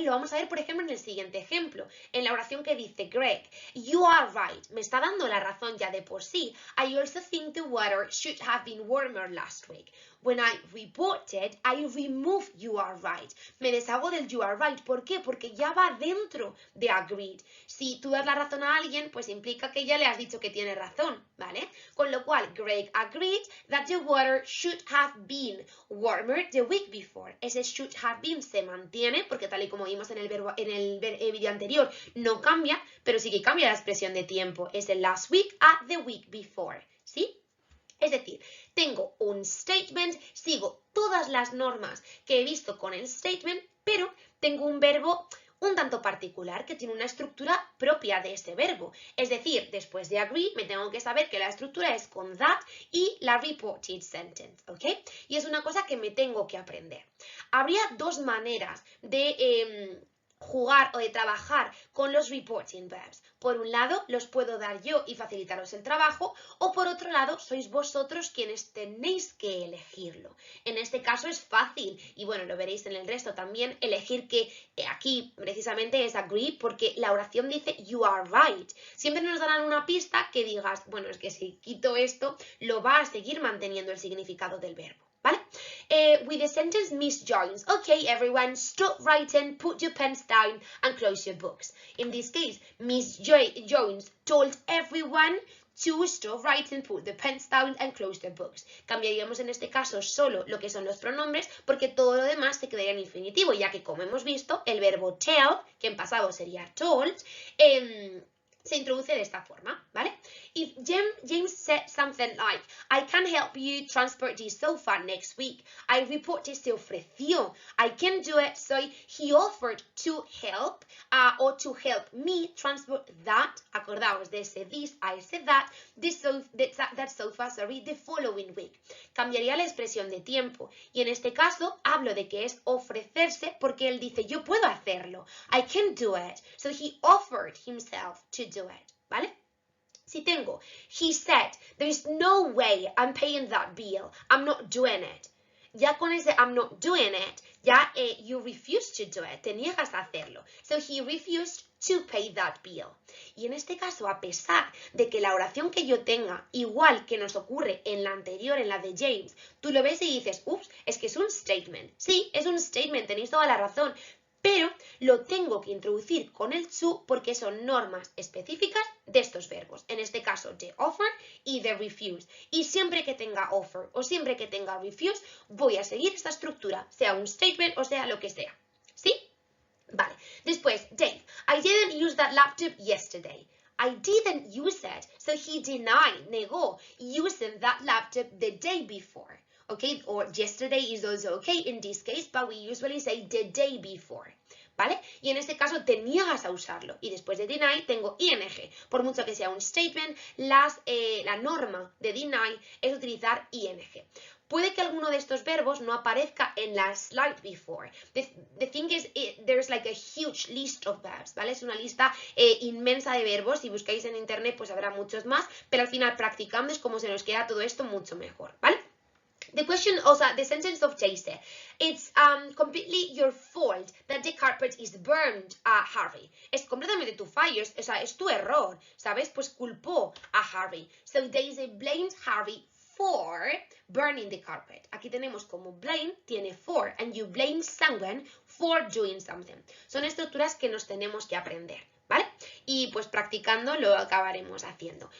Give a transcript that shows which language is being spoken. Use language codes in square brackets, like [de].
[es] Lo vamos a ver, por ejemplo, en el siguiente ejemplo, en la oración que dice Greg, [en] you are right, [es] me está dando la razón ya de por sí. [en] I also think the water should have been warmer last week. When I reported, I removed you are right. [es] Me deshago del [en] you are right. [es] ¿Por qué? Porque ya va dentro de agreed. Si tú das la razón a alguien, pues implica que ya le has dicho que tiene razón, ¿vale? Con lo cual, [en] Greg agreed that the water should have been warmer the week before. [es] Ese should have been se mantiene, porque tal y como vimos en el vídeo anterior, no cambia, pero sí que cambia la expresión de tiempo. Es el last week a the week before, ¿sí? Es decir, tengo un statement, sigo todas las normas que he visto con el statement, pero tengo un verbo un tanto particular que tiene una estructura propia de ese verbo. Es decir, después de agree me tengo que saber que la estructura es con that y la reported sentence, ¿ok? Y es una cosa que me tengo que aprender. Habría dos maneras de jugar o de trabajar con los reporting verbs. Por un lado, los puedo dar yo y facilitaros el trabajo, o por otro lado, sois vosotros quienes tenéis que elegirlo. En este caso es fácil, y bueno, lo veréis en el resto también, elegir que aquí precisamente es agree, porque la oración dice [en] you are right. [es] Siempre nos darán una pista que digas, bueno, es que si quito esto, lo va a seguir manteniendo el significado del verbo. ¿Vale? [en] With the sentence Miss Jones. Okay, everyone, stop writing, put your pens down and close your books. In this case, Miss Jones told everyone to stop writing, put the pens down and close their books. [es] Cambiaríamos en este caso solo lo que son los pronombres, porque todo lo demás se quedaría en infinitivo, ya que como hemos visto, el verbo tell, que en pasado sería told, se introduce de esta forma, ¿vale? [en] If James said something like, I can help you transport this sofa next week. I reported [es] se ofreció. [en] I can do it. So he offered to help or to help me transport that. [es] Acordaos de ese [en] this, I said that. That sofa, the following week. [es] Cambiaría la expresión de tiempo. Y en este caso hablo de que es ofrecerse porque él dice, yo puedo hacerlo. [en] I can do it. So he offered himself to do it, [es] ¿vale? Si tengo, [en] he said, there is no way I'm paying that bill. I'm not doing it. [es] Ya con ese [en] I'm not doing it, [es] ya [en] you refuse to do it. [es] Te niegas a hacerlo. [en] So he refused to pay that bill. [es] Y en este caso, a pesar de que la oración que yo tenga, igual que nos ocurre en la anterior, en la de James, tú lo ves y dices, ups, es que es un statement. Sí, es un statement, tenéis toda la razón. Pero lo tengo que introducir con el to porque son normas específicas de estos verbos. En este caso, de offer y de refuse. Y siempre que tenga offer o siempre que tenga refuse, voy a seguir esta estructura, sea un statement o sea lo que sea. ¿Sí? Vale. [en] Después, Dave, I didn't use that laptop yesterday. I didn't use it. So he denied, [es] negó, [en] using that laptop the day before. Okay, or yesterday is also okay in this case, but we usually say the day before. [es] ¿Vale? Y en este caso te niegas a usarlo. Y después de deny tengo ing. Por mucho que sea un statement, la norma de deny es utilizar ing. Puede que alguno de estos verbos no aparezca en la slide before. [en] The thing is, there's like a huge list of verbs, ¿vale? [es] Es una lista inmensa de verbos. Si buscáis en internet, pues habrá muchos más. Pero al final, practicando es como se nos queda todo esto mucho mejor, ¿vale? [en] The question, also, the sentence of Jace, it's completely your fault that the carpet is burned, Harry. [es] Es completamente tu fallo, o sea, es tu error, ¿sabes? Pues culpó a Harry. [en] So Daisy blamed Harry for burning the carpet. [es] Aquí tenemos como [en] blame, [es] tiene [en] for, and you blame someone for doing something. [es] Son estructuras que nos tenemos que aprender, ¿vale? Y pues practicando lo acabaremos haciendo.